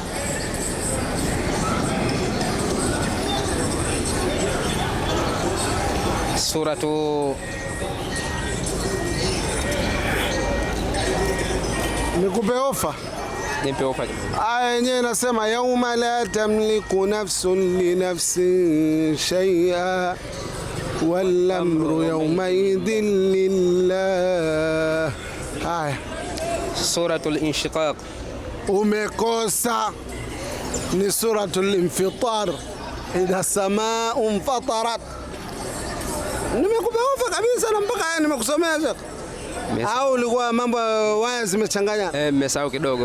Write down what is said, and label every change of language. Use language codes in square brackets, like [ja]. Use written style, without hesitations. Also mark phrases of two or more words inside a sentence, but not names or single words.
[sw] Suratu nikupe ofa. Nipe ofa. Aya yenyewe inasema, [ar] يوم لا تملك نفس لنفس شيئا والأمر يومئذ لله. [sw] Haya, Suratul Inshiqaq. Umekosa, ni suratul Infitar, [ar] إذا السماء انفطرت. [sw] Nimekupa ofa kabisa na mpaka nimekusomea sasa. Au ulikuwa mambo waya zimechanganya? Nimesahau kidogo.